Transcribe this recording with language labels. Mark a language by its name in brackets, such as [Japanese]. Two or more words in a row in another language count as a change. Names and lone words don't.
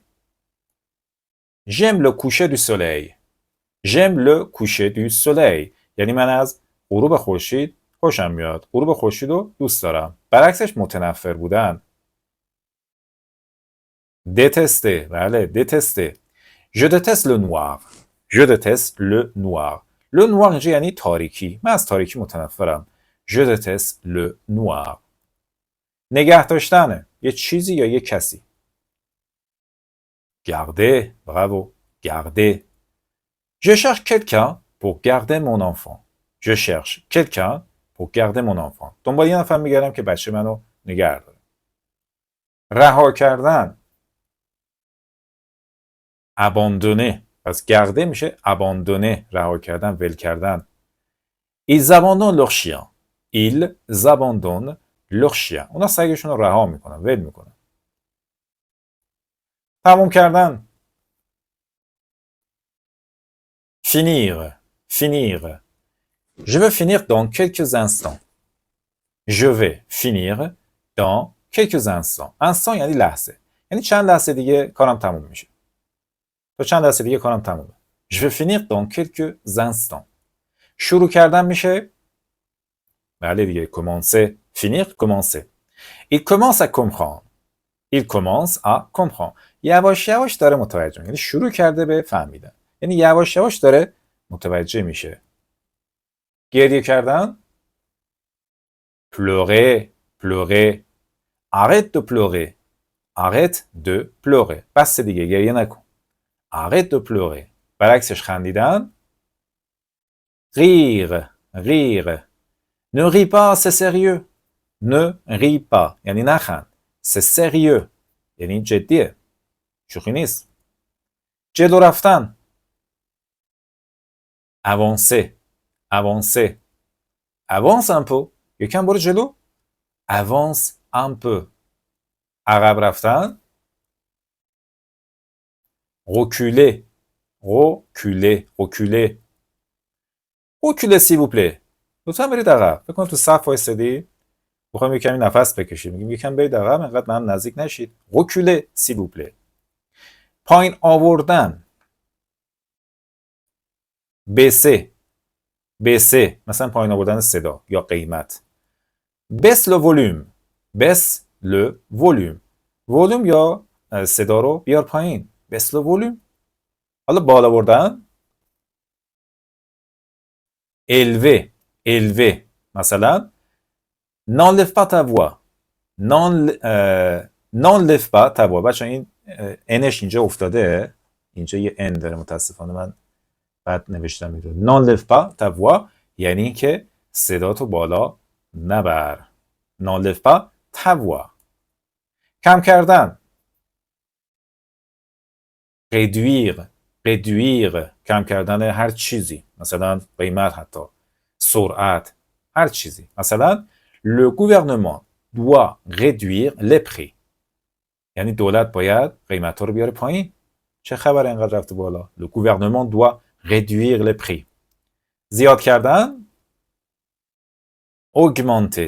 [French] J'aime le coucher du soleil. J'aime le coucher du soleil. [Persian] یعنی من از غروب خورشید خوشم میاد. غروب خورشید رو دوست دارم. برعکسش متنفر بودن. détester. [French] بله détester. Je déteste le noir. Je déteste le noir. Le noir [Persian] اینجا یعنی تاریکی. من از تاریکی متنفرم. [French] Je déteste le noir. [Persian] نگه داشتنه. یه چیزی یا یه کسی. [French] Garder, bravo, garder. Je cherche quelqu'un pour garder mon enfant. Je cherche quelqu'un pour garder mon enfant. [Persian] دنبال یه نفر میگردم که بچه منو نگه داره. رها کردن. abandonner. پس garder میشه abandonner. رها کردن، ول کردن. [French] Ils abandonnent leur chien. Ils abandonnent leur chien. [Persian] اونا سگشون رو رها میکنن، ول میکنن. تموم کردن. [French] finir. finir. Je vais finir dans quelques instants. Je vais finir dans quelques instants. [Persian] instant یعنی لحظه. یعنی چند لحظه دیگه کارم تموم میشه. تا چند لحظه دیگه کارم تمومه. [French] Je vais finir dans quelques instants. [Persian] شروع کردن میشه بله دیگه commencer. [French] finir, commencer. Il commence à comprendre. Il commence à comprendre. [Persian] یواش یواش داره متوجه میشه. یعنی شروع کرده به فهمیدن. یعنی یواش یواش داره متوجه میشه. گریه کردن. [French] pleurer, pleurer. arrête de pleurer. arrête de pleurer. [Persian] بس دیگه گریه نکن. [French] arrête de pleurer. [Persian] برعکسش خندیدن. [French] rire, rire. ne ris pas, c'est sérieux. ne ris pas. [Persian] یعنی نخند. [French] c'est sérieux. [Persian] یعنی جدیه. شوخی نیست. جلو رفتن. [French] avancer, avancer. avance un peu. [Persian] یکم برو جلو. [French] avance un peu. [Persian] عقب رفتن. [French] reculer, reculer, reculer. reculer s'il vous plaît. [Persian] لطفا برید عقب. فکر کنم تو صف وایسادی. بخوایم یه کمی نفس بکشید. میگیم یکم برید عقب، انقدر من نزدیک نشید. [French] reculer s'il vous plaît. [Persian] پایین آوردن. [French] baisser. baisser. [Persian] مثلا پایین آوردن صدا یا قیمت. [French] baisse le volume. baisse le volume. [Persian] volume یا صدا رو بیار پایین. [French] baisse le volume. [Persian] حالا بالا بردن. [French] élever. élever. مثلا n'enlève pas ta voix. n'enlève pas ta voix. [Persian] بچه این انش اینجا افتاده. اینجا یه ان داره متاسفانه من بعد نوشتم میره. [French] n'enlève pas ta voix [Persian] یعنی که صداتو بالا نبر. [French] n'enlève pas ta voix. [Persian] کم کردن. [French] réduire. réduire. [Persian] کم کردن هر چیزی. مثلا قیمت حتی. سرعت. هر چیزی. مثلا [French] le gouvernement doit réduire les prix. [Persian] یعنی دولت باید قیمت ها رو بیاره پایین. چه خبر اینقدر رفته بالا؟ [French] le gouvernement doit réduire les prix. [Persian] زیاد کردن. [French] augmenter.